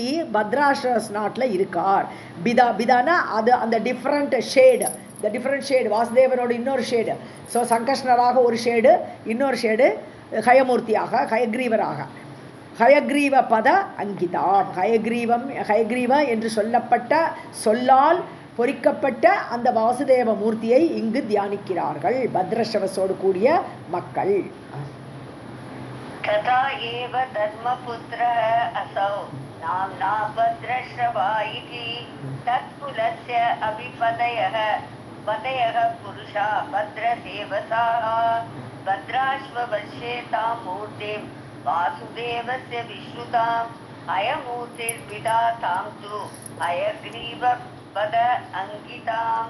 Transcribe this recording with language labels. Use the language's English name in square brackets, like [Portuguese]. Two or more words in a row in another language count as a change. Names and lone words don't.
[Tamil] பத்ராஸ்ரஸ் நாட்டில் இருக்கார் பிதானா அது அந்த [English] different shade [Tamil] இந்த [English] different shade [Tamil] வாசுதேவனோட இன்னொரு ஷேடு ஸோ சங்கர்ஷ்ணராக ஒரு ஷேடு இன்னொரு ஷேடு ஹயமூர்த்தியாக ஹயக்ரீவராக [Sanskrit] हयग्रीव पद अङ्किताम् [Tamil] ஹயக்ரீவ என்று சொல்லப்பட்ட சொல்லால் பொறிக்கப்பட்ட அந்த வாசுதேவ மூர்த்தியை இங்கு தியானிக்கிறார்கள் பத்ரஸ்ரவஸோடு கூடிய மக்கள் [Sanskrit] तथा एव धर्मपुत्रः असौ नाम्ना भद्रश्रवा इति तत्कुलस्य अभिपतयः पुरुषा भद्रसेवसाः भद्राश्ववर्षे तां मूर्तिं वासुदेवस्य विश्रुताम् अयमूर्तिर्विधातां तु अयग्रीवपद अंकिताम्